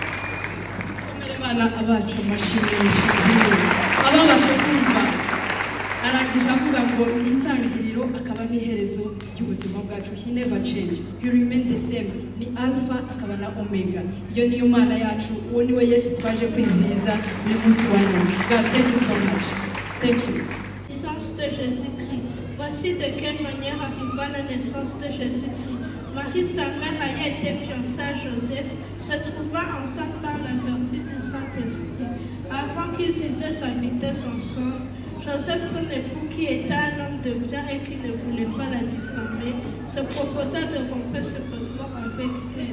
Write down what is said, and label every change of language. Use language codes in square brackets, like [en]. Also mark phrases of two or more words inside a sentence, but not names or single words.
[rw] abana abacu mashimishije ababasha kumva arangije avuga ngo ni itangiriro akaba n'iherezo ry'ubuzima bwacu. [en] He never change, he remain the same, [rw] ni alpha akaba na omega. Iyo niyo mana yacu, uwo niwe Yesu twaje kwizihiza uyu munsi wa none. [en] God, thank you so much. Thank you. [fr] Naissance de Jésus-Christ. Voici de quelle manière arriva la naissance de Jésus-Christ. Marie, sa mère, ayant été fiancée à Joseph, se trouva enceinte par la vertu du Saint-Esprit. Avant qu'ils eussent habité ensemble, Joseph, son époux, qui était un homme de bien et qui ne voulait pas la diffamer, se proposa de rompre ce bâtiment avec elle.